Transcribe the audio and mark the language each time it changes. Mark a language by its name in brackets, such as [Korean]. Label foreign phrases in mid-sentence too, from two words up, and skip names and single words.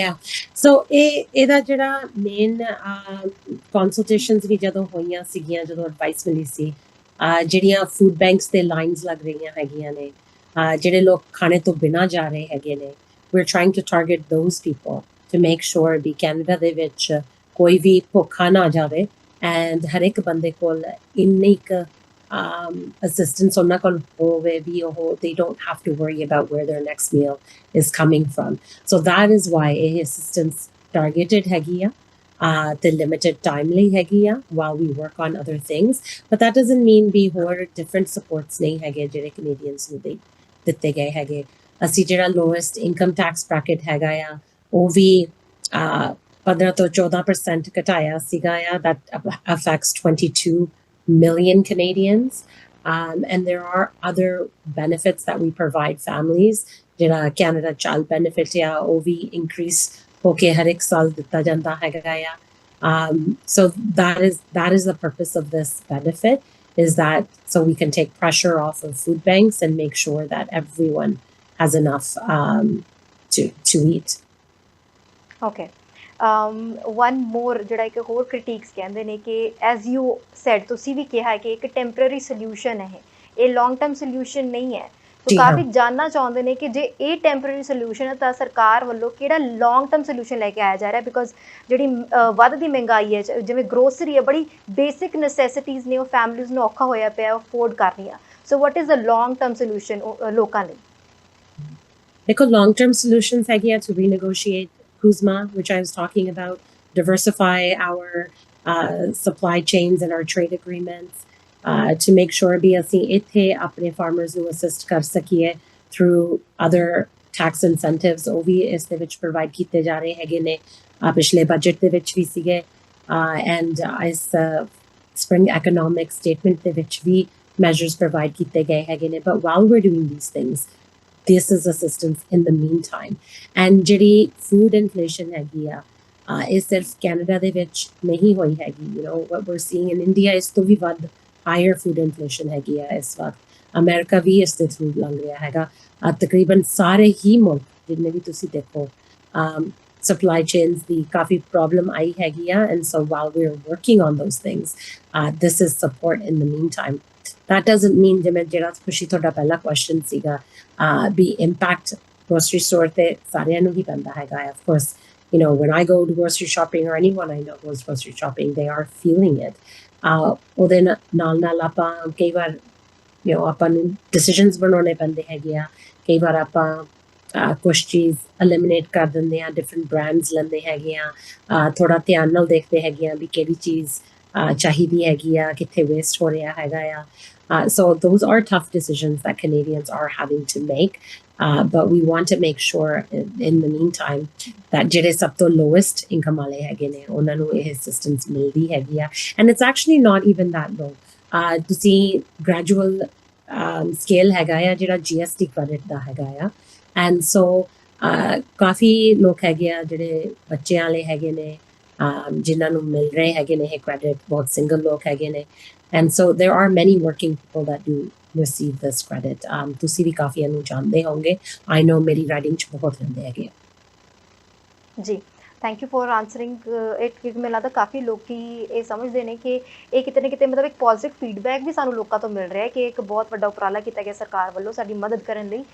[Punjabi] so ਇਹਦਾ ਜਿਹੜਾ [English] main consultations [Punjabi] ਵੀ ਜਦੋਂ ਹੋਈਆਂ ਸੀਗੀਆਂ ਜਦੋਂ ਐਡਵਾਈਸ ਮਿਲੀ ਸੀ ਜਿਹੜੀਆਂ [English] food banks [Punjabi] ਤੇ ਲਾਈਨਸ ਲੱਗ ਰਹੀਆਂ ਹੈਗੀਆਂ ਨੇ ਜਿਹੜੇ ਲੋਕ ਖਾਣੇ ਤੋਂ ਬਿਨਾਂ ਜਾ ਰਹੇ ਹੈਗੇ ਨੇ [English] we're trying to target those people to make sure [Punjabi] ਵੀ ਕੈਨੇਡਾ ਦੇ ਵਿੱਚ ਕੋਈ ਵੀ ਭੁੱਖਾ ਨਾ ਜਾਵੇ ਐਂਡ ਹਰ ਇੱਕ ਬੰਦੇ ਕੋਲ ਇੰਨੀ ਕੁ assistance ਉਹਨਾਂ ਕੋਲ ਹੋਵੇ ਵੀ ਉਹ [English] they don't have to worry about where their next meal is coming from so that is why [Punjabi] ਇਹ [English] assistance targeted [Punjabi] ਹੈਗੀ ਆ [English] the limited time [Punjabi] ਲਈ ਹੈਗੀ ਆ [English] while we work on other things but that doesn't mean [Punjabi] ਵੀ ਹੋਰ [English] different supports [Punjabi] ਨਹੀਂ ਹੈਗੇ ਜਿਹੜੇ Canadians ਨੂੰ ਦਿੱਤੇ ਗਏ ਹੈਗੇ ਅਸੀਂ ਜਿਹੜਾ [English] lowest income tax bracket [Punjabi] ਹੈਗਾ ਆ ਉਹ ਵੀ 15 ਤੋਂ 14% ਘਟਾਇਆ ਸੀਗਾ ਆ [English] that affects 22 million Canadians and there are other benefits that we provide families [Punjabi] ਜਿਹੜਾ Canada Child Benefit ਆ ਉਹ ਵੀ increase ਹੋ ਕੇ ਹਰ ਇੱਕ ਸਾਲ ਦਿੱਤਾ ਜਾਂਦਾ ਹੈਗਾ ਆ [English] so that is the purpose of this benefit is that so we can take pressure off of food banks and make sure that everyone has enough to eat. Okay. One more [Punjabi] ਜਿਹੜਾ ਇੱਕ ਹੋਰ ਕ੍ਰਿਟਿਕਸ ਕਹਿੰਦੇ ਨੇ ਕਿ [English] as you said [Punjabi] ਤੁਸੀਂ ਵੀ ਕਿਹਾ ਕਿ ਇੱਕ [English] temporary solution [Punjabi] ਹੈ ਇਹ [English] long term solution [Punjabi] ਨਹੀਂ ਹੈ ਤਾਂ ਕਾਫੀ ਜਾਨਣਾ ਚਾਹੁੰਦੇ ਨੇ ਕਿ ਜੇ ਇਹ [English] temporary solution [Punjabi] ਹੈ ਤਾਂ ਸਰਕਾਰ ਵੱਲੋਂ ਕਿਹੜਾ [English] long term solution [Punjabi] ਲੈ ਕੇ ਆਇਆ ਜਾ ਰਿਹਾ ਬਿਕੋਜ਼ ਜਿਹੜੀ ਵੱਧਦੀ ਮਹਿੰਗਾਈ ਹੈ ਜਿਵੇਂ ਗਰੋਸਰੀ ਹੈ ਬੜੀ [English] basic necessities [Punjabi] ਨੇ ਉਹ ਫੈਮਲੀਜ਼ ਨੂੰ ਔਖਾ ਹੋਇਆ ਪਿਆ ਅਫੋਰਡ ਕਰਨੀਆਂ [English] so what is the long term solution [Punjabi] ਲੋਕਾਂ ਲਈ [English] ਦੇਖੋ long term solutions [Punjabi] ਹੈਗੇ ਆ [English] to renegotiate CUSMA, which I was talking about, diversify our supply chains and our trade agreements to make sure we [Punjabi] ithe apne farmers nu assist ਕਰ ਸਕੀਏ [English] through other tax incentives [Punjabi] ਉਹ ਵੀ ਇਸ ਦੇ ਵਿੱਚ provide ਕੀਤੇ ਜਾ ਰਹੇ ਹੈਗੇ ਨੇ ਪਿਛਲੇ ਬਜਟ ਦੇ ਵਿੱਚ ਵੀ ਸੀਗੇ and ਇਸ [English] spring economic statement [Punjabi] ਦੇ ਵਿੱਚ ਵੀ [English] measures provide [Punjabi] ਕੀਤੇ ਗਏ ਹੈਗੇ ਨੇ [English] but while we're doing these things this is assistance in the meantime and [Punjabi] ਜਿਹੜੀ [English] food inflation [Punjabi] ਹੈਗੀ ਆ ਇਹ ਸਿਰਫ ਕੈਨੇਡਾ ਦੇ ਵਿੱਚ ਨਹੀਂ ਹੋਈ ਹੈਗੀ [English] what we're seeing in India [Punjabi] ਇਸ ਤੋਂ ਵੀ ਵੱਧ [English] higher food inflation [Punjabi] ਹੈਗੀ ਆ ਇਸ ਵਕਤ ਅਮਰੀਕਾ ਵੀ ਇਸ ਦੇ ਥਰੂ ਲੰਘ ਰਿਹਾ ਹੈਗਾ ਤਕਰੀਬਨ ਸਾਰੇ ਹੀ ਮੁਲਕ ਜਿੰਨੇ ਵੀ ਤੁਸੀਂ ਦੇਖੋ [English] supply chains [Punjabi] ਦੀ ਕਾਫੀ [English] problem [Punjabi] ਆਈ ਹੈਗੀ ਆ [English] and so while we're working on those things this is support in the meantime that doesn't mean [Punjabi] ਜਿਵੇਂ ਜਿਹੜਾ ਖੁਸ਼ੀ ਤੁਹਾਡਾ ਪਹਿਲਾ [English] question ਸੀਗਾ be impact grocery store [Punjabi] ਤੇ ਸਾਰਿਆਂ ਨੂੰ ਹੀ ਪੈਂਦਾ ਹੈਗਾ [English] of course when I go to grocery shopping or anyone I know goes grocery shopping they are feeling it [Punjabi] ਉਹਦੇ ਨਾਲ ਆਪਾਂ ਕਈ ਵਾਰ ਆਪਾਂ ਨੂੰ decisions ਬਣਾਉਣੇ ਪੈਂਦੇ ਹੈਗੇ ਆ ਕਈ ਵਾਰ ਆਪਾਂ ਕੁਛ ਚੀਜ਼ eliminate ਕਰ ਦਿੰਦੇ ਆ [English] different brands [Punjabi] ਲੈਂਦੇ ਹੈਗੇ ਆ ਥੋੜਾ ਧਿਆਨ ਨਾਲ ਦੇਖਦੇ ਹੈਗੇ ਆ ਵੀ ਕਿਹੜੀ ਚੀਜ਼ ਚਾਹੀਦੀ ਹੈਗੀ ਆ ਕਿੱਥੇ waste ਹੋ ਰਿਹਾ ਹੈਗਾ ਆ [English] so those are tough decisions that Canadians are having to make but we want to make sure in the meantime that [Punjabi] ਜਿਹੜੇ ਸਭ ਤੋਂ [English] lowest income [Punjabi] ਵਾਲੇ ਹੈਗੇ ਨੇ ਉਹਨਾਂ ਨੂੰ ਇਹ assistance ਮਿਲਦੀ ਹੈਗੀ ਆ [English] and it's actually not even that low [Punjabi] ਤੁਸੀਂ [English] gradual scale [Punjabi] ਹੈਗਾ ਆ ਜਿਹੜਾ [English] GST credit [Punjabi] ਦਾ ਹੈਗਾ ਆ [English] and so [Punjabi] ਕਾਫੀ ਲੋਕ ਹੈਗੇ ਆ ਜਿਹੜੇ ਬੱਚਿਆਂ ਵਾਲੇ ਹੈਗੇ ਨੇ ਜਿਨ੍ਹਾਂ ਨੂੰ ਮਿਲ ਰਹੇ ਹੈਗੇ ਨੇ ਇਹ credit ਬਹੁਤ single ਲੋਕ ਹੈਗੇ ਨੇ [English] and so there are many working people that do receive this credit [Punjabi] ਤੁਸੀਂ ਵੀ ਕਾਫੀ ਨੂੰ ਜਾਣਦੇ ਹੋਵੋਗੇ [English] I know [Punjabi] ਮੇਰੀ ਰਾਈਡਿੰਗ ਚ ਬਹੁਤ ਰਹਿੰਦੇ ਹੈਗੇ ਜੀ, [English] thank you for answering it, [Punjabi] ਕਿਉਂਕਿ ਮੈਨੂੰ ਲੱਗਦਾ ਕਾਫੀ ਲੋਕੀ ਇਹ ਸਮਝਦੇ ਨੇ ਕਿ ਇਹ ਕਿਤੇ ਨਾ ਕਿਤੇ ਮਤਲਬ ਇੱਕ [English] positive feedback [Punjabi] ਵੀ ਸਾਨੂੰ ਲੋਕਾਂ ਤੋਂ ਮਿਲ ਰਿਹਾ ਹੈ ਕਿ ਇੱਕ ਬਹੁਤ ਵੱਡਾ ਉਪਰਾਲਾ ਕੀਤਾ ਗਿਆ ਸਰਕਾਰ ਵੱਲੋਂ ਸਾਡੀ ਮਦਦ ਕਰਨ ਲਈ।